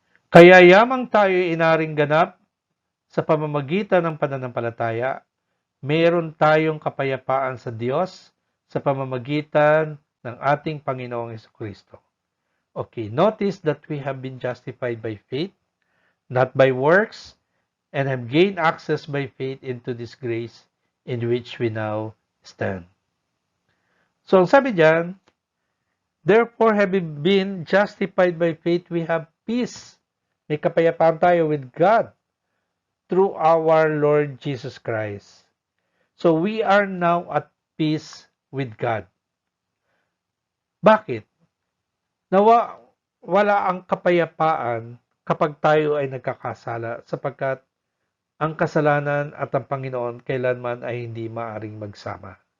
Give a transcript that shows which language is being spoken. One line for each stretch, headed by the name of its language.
Filipino: Kaya yamang tayo inaring ganap sa pamamagitan ng pananampalataya, meron tayong kapayapaan sa Diyos sa pamamagitan ng ating Panginoong Jesucristo.
English: Okay, notice that we have been justified by faith, not by works, and have gained access by faith into this grace in which we now stand. So,
Filipino: ang sabi diyan,
English: therefore, having been justified by faith, we have peace.
Filipino: May kapayapaan tayo
English: with God through our Lord Jesus Christ. So, we are now at peace with God.
Filipino: Bakit? Wala ang kapayapaan kapag tayo ay nagkakasala sapagkat ang kasalanan at ang Panginoon kailanman ay hindi maaring magsama.